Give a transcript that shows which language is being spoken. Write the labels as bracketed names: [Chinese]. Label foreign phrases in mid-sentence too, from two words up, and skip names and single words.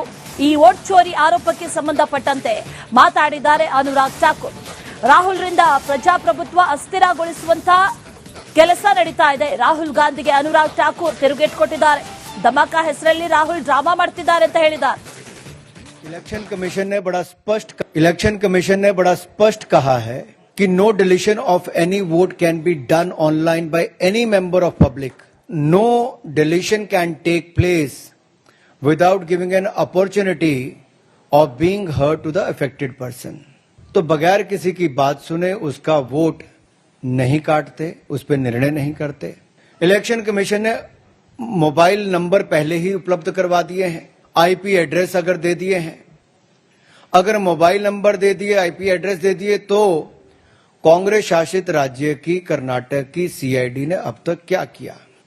[Kannada] ಈ [Hindi] वोट चोरी [Kannada] ಆರೋಪಕ್ಕೆ ಸಂಬಂಧಪಟ್ಟಂತೆ ಮಾತಾಡಿದ್ದಾರೆ ಅನುರಾಗ್ ಠಾಕೂರ್. ರಾಹುಲ್ರಿಂದ ಪ್ರಜಾಪ್ರಭುತ್ವ ಅಸ್ಥಿರಗೊಳಿಸುವಂತಹ ಕೆಲಸ ನಡೀತಾ ಇದೆ. ರಾಹುಲ್ ಗಾಂಧಿಗೆ ಅನುರಾಗ್ ಠಾಕೂರ್ ತಿರುಗೇಟು ಕೊಟ್ಟಿದ್ದಾರೆ. ಧಮಾಕ ಹೆಸರಲ್ಲಿ ರಾಹುಲ್ ಡ್ರಾಮಾ ಮಾಡ್ತಿದ್ದಾರೆ ಅಂತ ಹೇಳಿದ್ದಾರೆ. [English] Election Commission [Hindi] ने बड़ा स्पष्ट कहा है कि [English] No deletion of any vote can be done online by any member of public. No deletion can take place without giving an opportunity of being heard to the affected person. [Hindi] तो बगैर किसी की बात सुने उसका वोट नहीं काटते, उस पर निर्णय नहीं करते. इलेक्शन कमीशन ने [English] mobile number [Hindi] पहले ही उपलब्ध करवा दिए हैं, [English] IP address [Hindi] अगर दे दिए हैं, अगर [English] mobile number [Hindi] दे दिए, [English] IP address [Hindi] दे दिए, तो कांग्रेस शासित राज्य की कर्नाटक की सीआईडी ने अब तक क्या किया?